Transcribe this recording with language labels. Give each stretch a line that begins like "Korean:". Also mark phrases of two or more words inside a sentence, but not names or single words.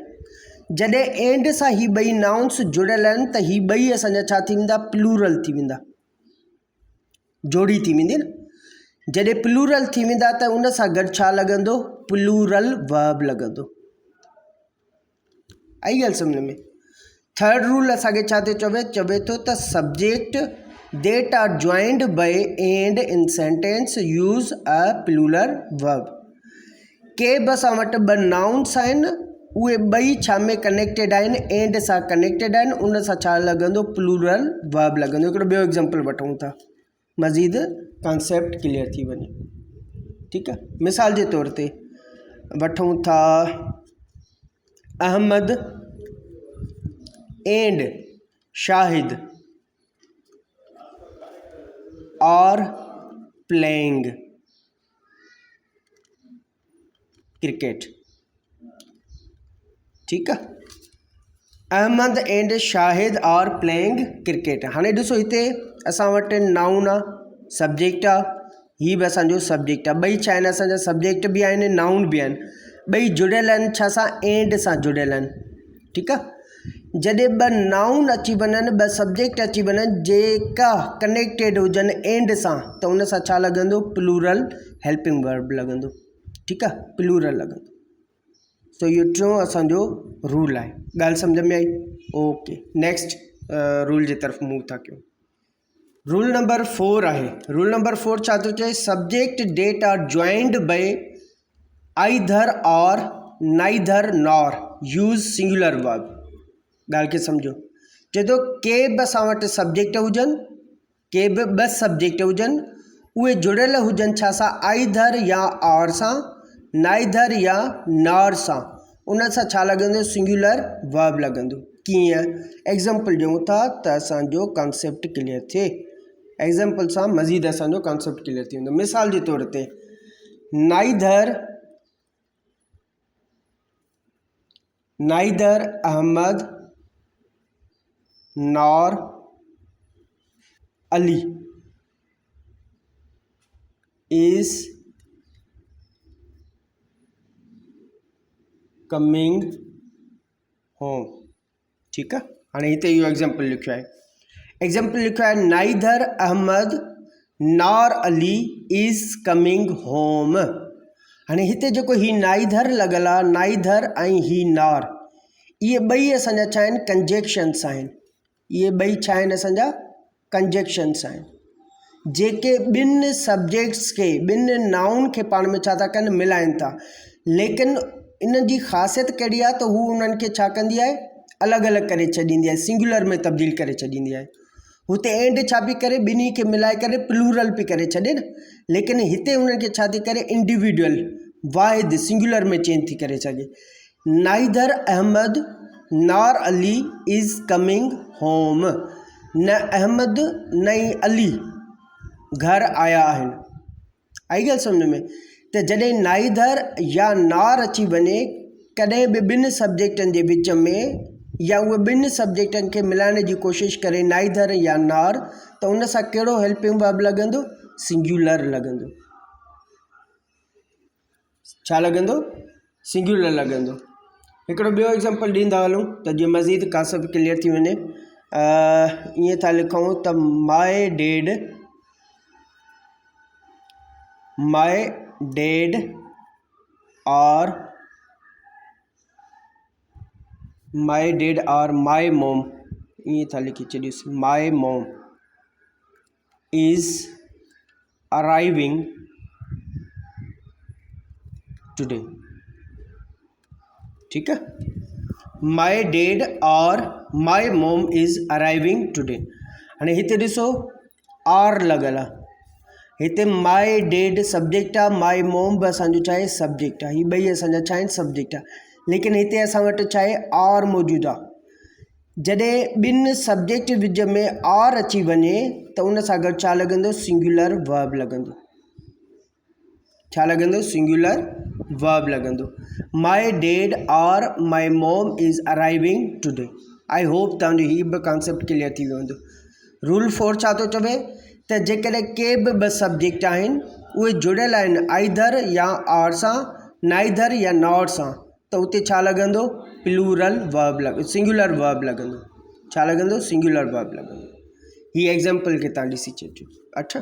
Sindhi: जॾहिं एंड सां ही ॿई नाउन्स जुड़ियल आहिनि त ही ॿई असांजा छा थी वेंदा, प्लूरल थी वेंदा, जोड़ी थी वेंदी न। जॾहिं प्लूरल थी वेंदा त उन सां गॾु छा लॻंदो,
English: plural verb
Sindhi: लॻंदो। आई ॻाल्हि सम्झ में?
English: third rule
Sindhi: असांखे छा थो चवे, चवे थो त
English: subject that are joined by and in sentence use a plural verb.
Sindhi: के बि असां वटि ॿ नाउन्स आहिनि, उहे ॿई छा में कनेक्टेड आहिनि, एंड सां कनेक्टेड आहिनि, उन सां छा लॻंदो,
English: plural verb
Sindhi: लॻंदो। हिकिड़ो ॿियो एग्ज़ाम्पल वठूं था, मज़ीद
English: concept clear
Sindhi: थी वञे। ठीकु आहे,
English: मिसाल जे तौर ते वठूं था, Ahmed and Shahid are playing cricket.
Sindhi: ठीकु आहे,
English: Ahmed and Shahid are playing cricket.
Sindhi: हाणे ॾिसो हिते असां वटि नाउन आहे, सब्जेक्ट आहे, हीअ बि असांजो सब्जेक्ट आहे, ॿई छा आहिनि, असांजा सब्जेक्ट बि आहिनि, नाउन बि आहिनि, ॿई जुड़ियल आहिनि छा सां, एंड सां जुड़ियल आहिनि। ठीकु आहे, जॾहिं ॿ नाउन अची वञनि, ॿ सब्जेक्ट अची वञनि जेका कनेक्टेड हुजनि एंड सां, त उन सां छा लॻंदो,
English: plural helping verb
Sindhi: लॻंदो। ठीकु आहे, प्लूरल लॻंदो। सो इहो टियों असांजो रूल आहे। ॻाल्हि सम्झ में आई?
English: OK, next rule
Sindhi: जे तरफ़ मूव था कयूं।
English: rule number 4
Sindhi: आहे।
English: rule number 4
Sindhi: छा थो चए,
English: subject that are joined by either or neither nor use singular verb.
Sindhi: ॻाल्हि खे सम्झो, चए थो के बि असां वटि सब्जेक्ट हुजनि, के बि ॿ सब्जेक्ट हुजनि, उहे जुड़ियल हुजनि छा सां, आइदर या और सां, नाइदर या नॉर सां, उन सां छा लॻंदो,
English: singular verb
Sindhi: लॻंदो। कीअं? एग्ज़ाम्पल ॾियूं था त असांजो
English: concept clear
Sindhi: थिए। एग्ज़ाम्पल सां मज़ीद असांजो
English: concept clear
Sindhi: थी वेंदो। मिसाल जे तौर ते,
English: neither Ahmed nor Ali is coming home.
Sindhi: ठीकु आहे, हाणे हिते इहो एग्ज़ाम्पल लिखियो आहे। एग्ज़ाम्पल लिखियो आहे,
English: neither Ahmed nor Ali is coming home.
Sindhi: हाणे हिते जेको ही नाइदर लॻल आहे, नाइदर ऐं ही नॉर, इहे ॿई असांजा छा आहिनि, कंजक्शन्स आहिनि। इहे ॿई छा आहिनि, असांजा कंजक्शन्स आहिनि, जेके ॿिनि सब्जेक्ट्स खे, ॿिनि नाउन खे पाण में छा था कनि, मिलाइनि था। लेकिन इन जी ख़ासियत कहिड़ी आहे त हू उन्हनि खे छा कंदी आहे, अलॻि अलॻि करे छॾींदी आहे, सिंगुलर में तब्दील करे छॾींदी आहे। हुते एंड छा पई करे, ॿिन्ही खे मिलाए करे प्लूरल पई करे छॾे न, लेकिन हिते हुननि खे छा थी करे, इंडिविजुअल वाहिद सिंगुलर में चेंज थी करे सघे।
English: neither Ahmed nor Ali is coming home,
Sindhi: न अहमद न ई अली घर आया आहिनि। आई ॻाल्हि सम्झ में? त जॾहिं नाइदर या नॉर अची वञे कॾहिं बि ॿिनि सब्जेक्टनि जे विच में, या उहे ॿिनि सब्जेक्टनि खे मिलाइण जी कोशिशि करे नाइदर या नॉर, त उन सां कहिड़ो
English: helping verb
Sindhi: लॻंदो, सिंगुलर लॻंदो। छा लॻंदो, सिंगुलर लॻंदो। हिकिड़ो ॿियो एग्ज़ाम्पल ॾींदा हलूं त जीअं मज़ीद
English: concept clear
Sindhi: थी वञे। ईअं था लिखूं त
English: my dad or my mom,
Sindhi: ईअं था लिखी छॾियोसि,
English: my mom is arriving today.
Hindi: ठीक है,
English: my dad or my mom is arriving today.
Sindhi: हाणे हिते ॾिसो आर लॻल आहे, हिते
English: my dad
Sindhi: सब्जेक्ट आहे,
English: my mom
Sindhi: बि असांजो छा आहे, सब्जेक्ट आहे। हीअ ॿई असांजा छा आहिनि, सब्जेक्ट आहे। लेकिन हिते असां वटि छा आहे, आर मौजूदु आहे। जॾहिं ॿिनि सब्जेक्ट विच में आर अची वञे त उन सां गॾु छा लॻंदो,
English: singular verb
Sindhi: लॻंदो। छा लॻंदो,
English: singular verb
Sindhi: लॻंदो।
English: my dad or my mom is arriving today. I hope
Sindhi: तव्हांजो हीअ बि
English: concept clear
Sindhi: थी वेंदो। रूल 4 छा थो चवे त जेकॾहिं के बि ॿ सब्जेक्ट आहिनि उहे जुड़ियल आहिनि आइदर या आर सां, नाइदर या नॉर सां, त उते छा लॻंदो,
English: plural verb singular verb
Sindhi: लॻंदो। छा लॻंदो,
English: singular verb
Sindhi: लॻंदो। हीअ एग्ज़ाम्पल खे तव्हां ॾिसी छॾियो।